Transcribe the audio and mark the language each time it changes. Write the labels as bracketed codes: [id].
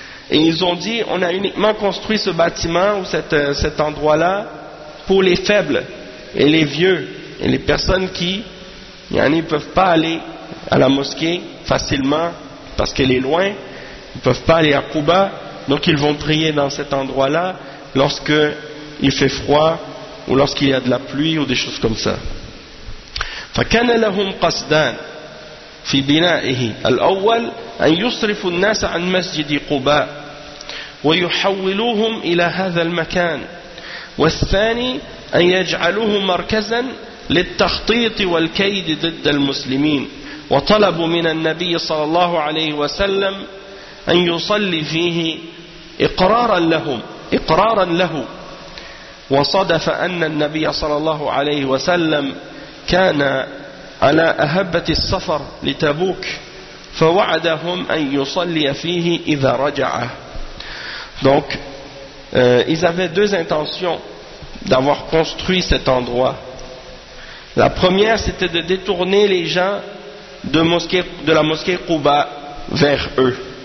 [fr] Et ils ont dit, on a uniquement construit ce bâtiment ou cet endroit-là pour les faibles et les vieux et les personnes qui ne peuvent pas aller à la mosquée facilement parce qu'elle est loin, ils ne peuvent pas aller à Quba, donc ils vont prier dans cet endroit-là lorsque il fait froid ou lorsqu'il y a de la pluie ou des choses comme ça. [ar] فكان لهم قصدان في بنائه الأول أن يصرفوا الناس عن مسجد قباء ويحولوهم إلى هذا المكان والثاني أن يجعلوه مركزا للتخطيط والكيد ضد المسلمين وطلبوا من النبي صلى الله عليه وسلم أن يصلي فيه إقرارا له وصدف أن النبي صلى الله عليه وسلم كان على أهبة السفر لتبوك فوعدهم أن يصلي فيه إذا رجع. [fr] Donc ils avaient deux intentions d'avoir construit cet endroit. La première, c'était de détourner les gens de la mosquée Quba vers eux.